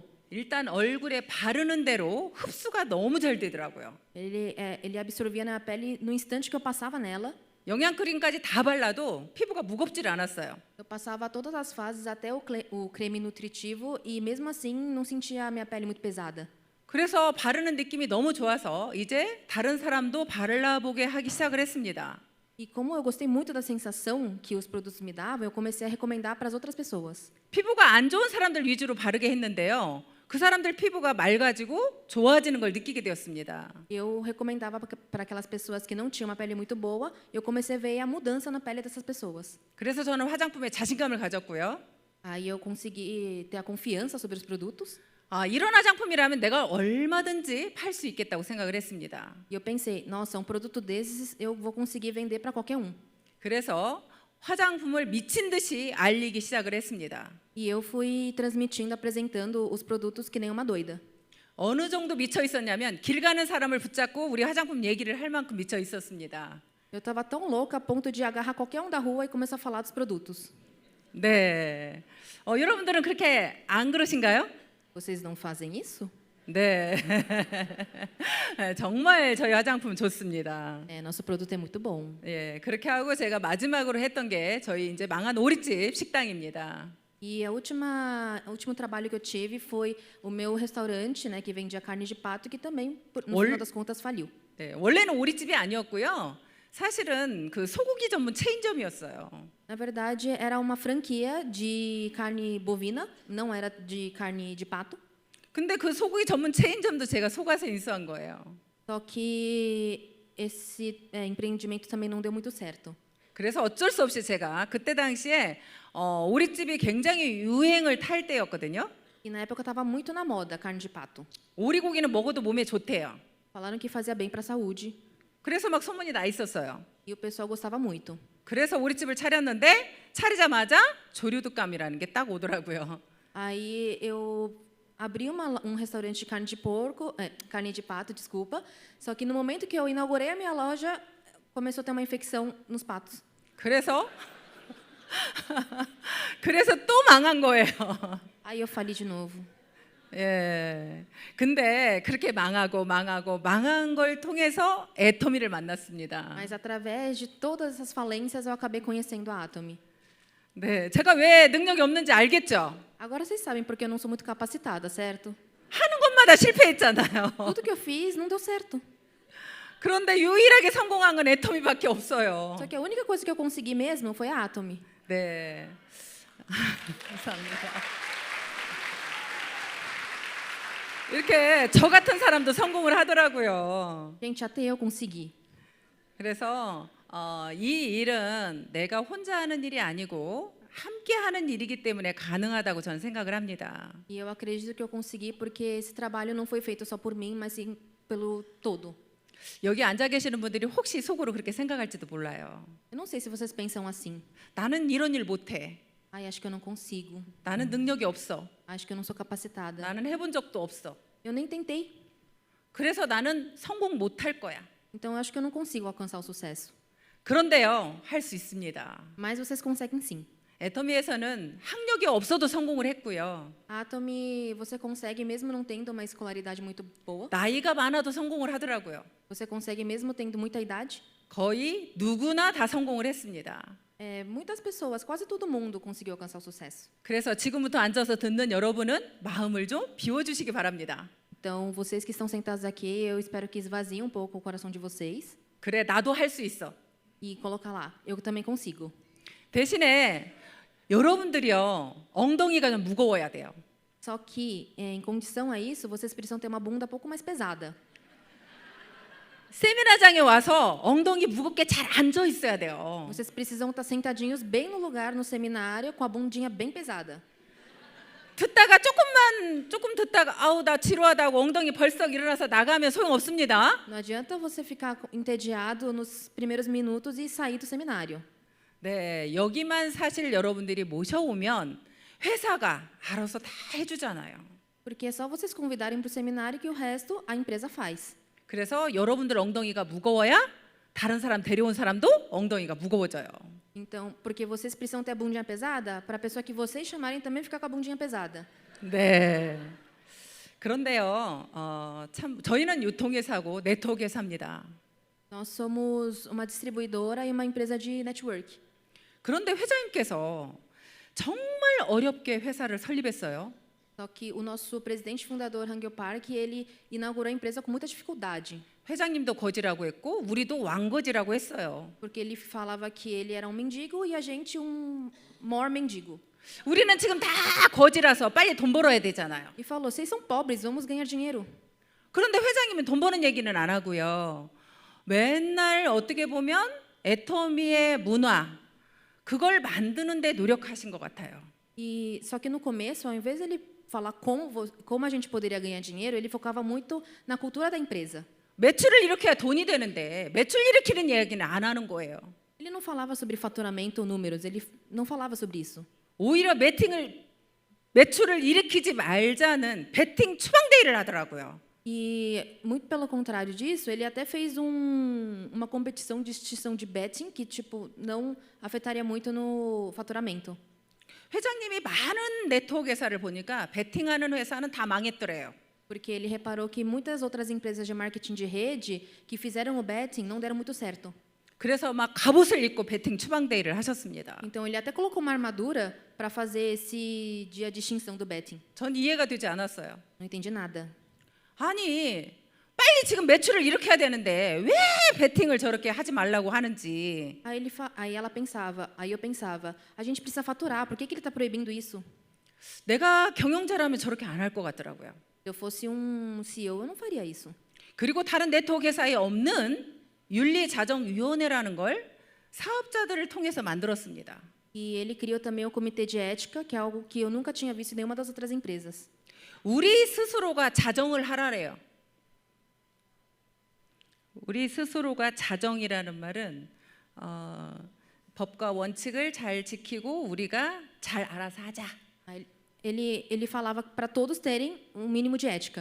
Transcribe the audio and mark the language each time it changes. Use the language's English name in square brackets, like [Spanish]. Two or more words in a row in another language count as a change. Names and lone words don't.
[Korean] 일단 얼굴에 바르는 대로 흡수가 너무 잘 되더라고요. [Portuguese] Ele absorvia na minha pele no instante que eu passava nela. [Korean] 영양크림까지 다 발라도 피부가 무겁질 않았어요. [Portuguese] Eu passava todas as fases até o creme nutritivo e mesmo assim não sentia a minha pele muito pesada. [Korean] 그래서 바르는 느낌이 너무 좋아서 이제 다른 사람도 발라보게 하기 시작을 했습니다. [Portuguese] E como eu gostei muito da sensação que os produtos me davam, eu comecei a recomendar para as outras pessoas. [Korean] 피부가 안 좋은 사람들 위주로 바르게 했는데요. 그 사람들 피부가 맑아지고 좋아지는 걸 느끼게 되었습니다. [Portuguese] Eu recomendava para aquelas pessoas que não tinham uma pele muito boa, eu comecei a ver a mudança na pele dessas pessoas. [Korean] 그래서 저는 화장품에 자신감을 가졌고요. [Portuguese] Aí eu consegui ter a confiança sobre os produtos. [Korean] 이런 화장품이라면 내가 얼마든지 팔 수 있겠다고 생각을 했습니다. [Portuguese] E eu pensei, nossa, um produto desses eu vou conseguir vender para qualquer um. [Korean] 그래서 화장품을 미친 듯이 알리기 시작을 했습니다. [Portuguese] E eu fui transmitindo, apresentando os produtos que nem uma doida. [Korean] 어느 정도 미쳐 있었냐면 길 가는 사람을 붙잡고 우리 화장품 얘기를 할 만큼 미쳐 있었습니다. [Portuguese] Eu estava tão louca a ponto de agarrar qualquer um da rua e começar a falar dos produtos. [Korean] 네. 여러분들은 그렇게 안 그러신가요? [Portuguese] Vocês não fazem isso? [Korean] 네. 정말 저희 화장품 좋습니다. [Portuguese] É, nosso produto é muito bom. [Korean] 예, 그렇게 하고 제가 마지막으로 했던 게 저희 이제 망한 오리집 식당입니다. [Portuguese] E o último trabalho que eu tive foi o meu restaurante, né, que vendia carne de pato, que também, no final das contas, faliu. [Korean] 네, 원래는 오리집이 아니었고요. 사실은 그 소고기 전문 체인점이었어요. [Portuguese] Na verdade, era uma franquia de carne bovina, não era de carne de pato. [Korean] 근데 그 소고기 전문 체인점도 제가 속아서 인수한 거예요. [Portuguese] Só que esse empreendimento também não deu muito certo. [Korean] 그래서 어쩔 수 없이 제가 그때 당시에 오리집이 굉장히 유행을 탈 때였거든요. [Portuguese] E na época estava muito na moda a carne de pato. [Korean] 오리고기는 먹어도 몸에 좋대요. [Portuguese] Falaram que fazia bem para a saúde [Korean] 그래서 막 소문이 나 있었어요. [Portuguese] e o pessoal gostava muito. [Korean] 그래서 오리집을 차렸는데 차리자마자 조류독감이라는 게 딱 오더라고요. [Portuguese] Aí eu abri um restaurante de carne de porco, carne de pato, desculpa. Só que no momento que eu inaugurei a minha loja, começou a ter uma infecção nos patos. [Korean] 그래서 그래서 또 망한 거예요. [Portuguese] Aí eu fali de novo. [Korean] 예. 근데 그렇게 망한 걸 통해서 애터미를 만났습니다. [Portuguese] Mas através de todas essas falências eu acabei conhecendo a Atomy. [Korean] 네, 제가 왜 능력이 없는지 알겠죠? [Portuguese] Agora vocês sabem porque eu não sou muito capacitada, certo? [Korean] 하는 것마다 실패했잖아요. [Portuguese] Tudo que eu fiz não deu certo. [Korean] 그런데 유일하게 성공한 건 애터미밖에 없어요. [Portuguese] Só que a única coisa que eu consegui mesmo foi a Atomy. [Korean] 네. 감사합니다. 이렇게 저 같은 사람도 성공을 하더라고요. [Portuguese] Gente, até eu consegui. [Korean] 그래서 이 일은 내가 혼자 하는 일이 아니고 함께 하는 일이기 때문에 가능하다고 저는 생각을 합니다. [Portuguese] E eu acredito que eu consegui porque esse trabalho não foi feito só por mim, mas sim pelo todo. [Korean] 여기 앉아 계시는 분들이 혹시 속으로 그렇게 생각할지도 몰라요. [Portuguese] Eu não sei se vocês pensam assim. [Korean] 나는 이런 일 못해. [Portuguese] Ai, acho que eu não consigo. [Korean] 나는 능력이 없어. [Portuguese] Acho que eu não sou capacitada. [Korean] 나는 해본 적도 없어. [Portuguese] Eu nem tentei. [Korean] 그래서 나는 성공 못할 거야. [Portuguese] Então eu acho que eu não consigo alcançar o sucesso. [Korean] 그런데요, 할 수 있습니다. [Portuguese] Mas vocês conseguem sim. [Korean] 애터미에서는 학력이 없어도 성공을 했고요. [Portuguese] A Atomy, você consegue mesmo não tendo uma escolaridade muito boa. [Korean] 나이가 많아도 성공을 하더라고요. [Portuguese] Você consegue mesmo tendo muita idade. [Korean] 거의 누구나 다 성공을 했습니다. [Portuguese] Muitas pessoas, quase todo mundo conseguiu alcançar o sucesso. [Korean] 그래서 지금부터 앉아서 듣는 여러분은 마음을 좀 비워주시기 바랍니다. [Portuguese] Então, vocês que estão sentados aqui, eu espero que esvaziem um pouco o coração de vocês [Korean] 그래, 나도 할 수 있어. [Portuguese] e colocar lá, eu também consigo. [Korean] 대신에 여러분들이요, 엉덩이가 좀 무거워야 돼요. [Portuguese] Só que, em condição a isso, vocês precisam ter uma bunda um pouco mais pesada. [Korean] 세미나장에 와서 엉덩이 무겁게 잘 앉아 있어야 돼요. [Portuguese] Vocês precisam estar sentadinhos bem no lugar, no seminário, com a bundinha bem pesada. [Korean] 듣다가 조금 듣다가 아우 나 지루하다고 엉덩이 벌썩 일어나서 나가면 소용 없습니다. [Portuguese] Não adianta você ficar entediado nos primeiros minutos e sair do seminário. [Korean] 네, 여기만 사실 여러분들이 모셔오면 회사가 알아서 다 해주잖아요. [Portuguese] Porque é só vocês convidarem para o seminário que o resto a empresa faz. [Korean] 그래서 여러분들 엉덩이가 무거워야 다른 사람 데려온 사람도 엉덩이가 무거워져요. [Portuguese] Então, porque vocês precisam ter a bundinha pesada, para a pessoa que vocês chamarem também ficar com a bundinha pesada. [Korean] 네. 그런데요, 참 저희는 유통회사고 네트워크회사입니다. [Portuguese] Nós somos uma distribuidora e uma empresa de network. [Korean] 그런데 회장님께서 정말 어렵게 회사를 설립했어요. [Portuguese] Só que o nosso presidente fundador, Hangyo Park, ele inaugurou a empresa com muita dificuldade. [Korean] 회장님도 거지라고 했고 우리도 왕거지라고 했어요. [Portuguese] Porque ele falava que ele era um mendigo e a gente um maior mendigo. [Korean] 우리는 지금 다 거지라서 빨리 돈 벌어야 되잖아요. [Portuguese] E falou: vocês são pobres, vamos ganhar dinheiro. [Korean] 그런데 회장님은 돈 버는 얘기는 안 하고요. 맨날 어떻게 보면 애터미의 문화 그걸 만드는 데 노력하신 것 같아요. [Portuguese] E só que no começo, ao invés de ele falar como a gente poderia ganhar dinheiro, ele focava muito na cultura da empresa. [Korean] 매출을 일으켜야 돈이 되는데 매출 일으키는 이야기는 안 하는 거예요. [Portuguese] Ele Ele não falava sobre faturamento ou números, ele não falava sobre isso. [Korean] 오히려 매출을 일으키지 말자는 베팅 추방데이를 하더라고요. [Portuguese] E, muito pelo contrário disso, ele até fez uma competição de extinção de betting que, tipo, não afetaria muito no faturamento. [Korean] 회장님이 많은 네트워크 회사를 보니까 베팅하는 회사는 다 망했더래요. [Portuguese] Porque ele reparou que muitas outras empresas de marketing de rede que fizeram o betting não deram muito certo. [Korean] 그래서 막 갑옷을 입고 베팅 추방데이를 하셨습니다. [Portuguese] Então, ele até colocou uma armadura para fazer esse dia de extinção do betting. [Korean] 전 이해가 되지 않았어요. [Portuguese] Não entendi nada. [Korean] 아니 빨리 지금 매출을 일으켜야 되는데 왜 베팅을 저렇게 하지 말라고 하는지. [Portuguese] Aí eu pensava, a gente precisa faturar, por que ele está proibindo isso? [Korean] 내가 경영자라면 저렇게 안 할 것 같더라고요. [Portuguese] Se eu fosse CEO, eu não faria isso. [Korean] 그리고 다른 네트워크 회사에 없는 윤리자정위원회라는 걸 사업자들을 통해서 만들었습니다. [Portuguese] E ele criou também o comitê de ética, que é algo que eu nunca tinha visto em nenhuma das outras empresas. [Korean] 우리 스스로가 자정을 하라래요. 우리 스스로가 자정이라는 말은 법과 원칙을 잘 지키고 우리가 잘 알아서 하자. [Portuguese] Aí ele falava para todos terem mínimo de ética.